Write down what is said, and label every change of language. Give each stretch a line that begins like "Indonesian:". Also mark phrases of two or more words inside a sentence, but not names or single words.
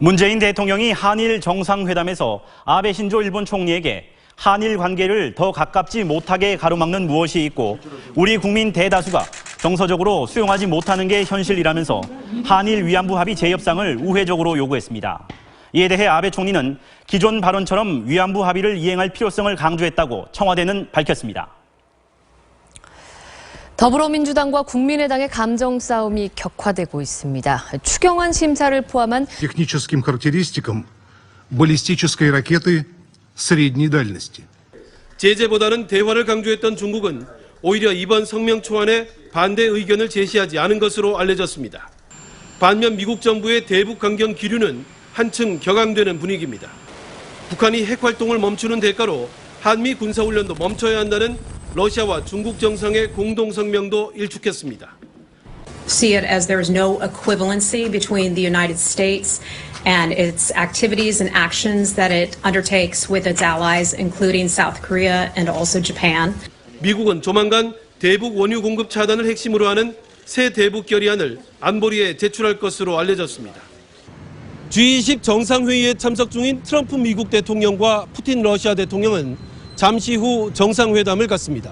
Korean: 문재인 대통령이 한일 정상회담에서 아베 신조 일본 총리에게 한일 관계를 더 가깝지 못하게 가로막는 무엇이 있고 우리 국민 대다수가 정서적으로 수용하지 못하는 게 현실이라면서 한일 위안부 합의 재협상을 우회적으로 요구했습니다. 이에 대해 아베 총리는 기존 발언처럼 위안부 합의를 이행할 필요성을 강조했다고 청와대는 밝혔습니다. 더불어민주당과 국민의당의 감정 싸움이 격화되고 있습니다. 추경안 심사를 포함한
Russian: техническим характеристикам баллистической ракеты средней дальности.
Korean: 제재보다는 대화를 강조했던 중국은 오히려 이번 성명 초안에 반대 의견을 제시하지 않은 것으로 알려졌습니다. 반면 미국 정부의 대북 강경 기류는 한층 격앙되는 분위기입니다. 북한이 핵 활동을 멈추는 대가로 한미 군사훈련도 멈춰야 한다는 러시아와 중국 정상의 공동 성명도 일축했습니다.
English: See it as there is no equivalency between the United States and its activities and actions that it undertakes with its allies, including South Korea and also Japan.
Korean: 미국은 조만간 대북 원유 공급 차단을 핵심으로 하는 새 대북 결의안을 안보리에 제출할 것으로 알려졌습니다. G20 정상회의에 참석 중인 트럼프 미국 대통령과 푸틴 러시아 대통령은 잠시 후 정상회담을 갖습니다.